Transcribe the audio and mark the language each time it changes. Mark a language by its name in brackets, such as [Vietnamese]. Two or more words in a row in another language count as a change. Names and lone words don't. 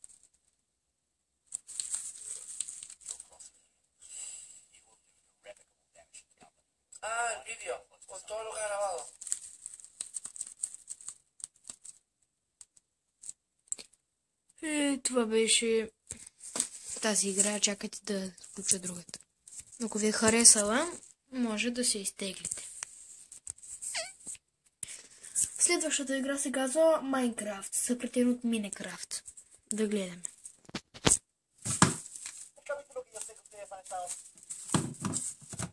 [Spanish] El vídeo, con todo lo que ha grabado. [Bulgarian] Това беше тази игра. Чакайте да включа другата. Ако ви е харесала, може да се изтеглите. Следващата игра се казва Майнкрафт, съкратен от Минекрафт. Да гледаме. [Spanish] Un capítulo que yo sé que ustedes han estado